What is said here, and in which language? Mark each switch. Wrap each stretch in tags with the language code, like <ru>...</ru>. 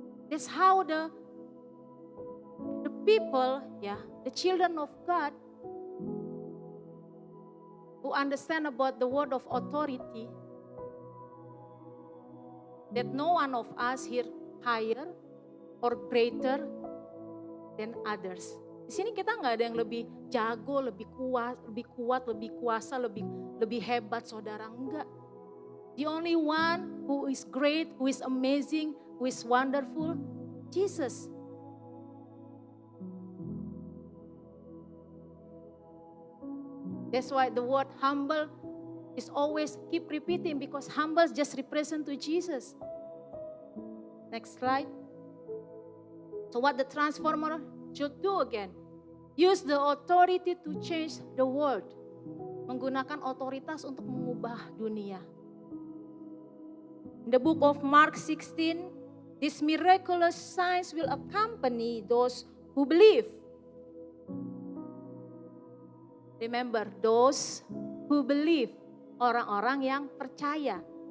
<en>That's how the people, yeah, the children of God who understand about the word of authority, that no one of us here higher or greater than others.</en> <id>Di sini kita nggak ada yang lebih jago, lebih kuat, lebih kuasa, lebih hebat, saudara, enggak.</id> <en>The only one who is great, who is amazing, who is wonderful, Jesus. That's why the word humble is always keep repeating, because humble just represent to Jesus. Next slide. So what the transformer should do again? Use the authority to change the world.</en> <id>Menggunakan otoritas untuk mengubah dunia.</id> <en>In the book of Mark 16, these miraculous signs will accompany those who believe. Remember, those who believe,</en> <id>orang-orang yang percaya.</id>